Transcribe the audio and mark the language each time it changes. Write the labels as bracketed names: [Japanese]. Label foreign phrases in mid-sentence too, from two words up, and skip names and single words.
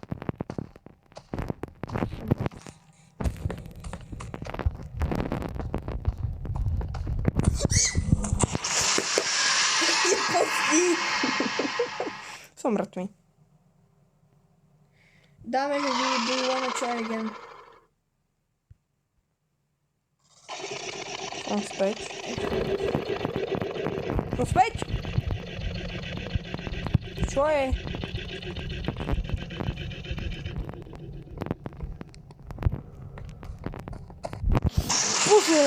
[Slovak] Som mŕtvý. Dáme, že [English] do you wanna try again? [Slovak] Som späť. Som späť! Čo je? Bože!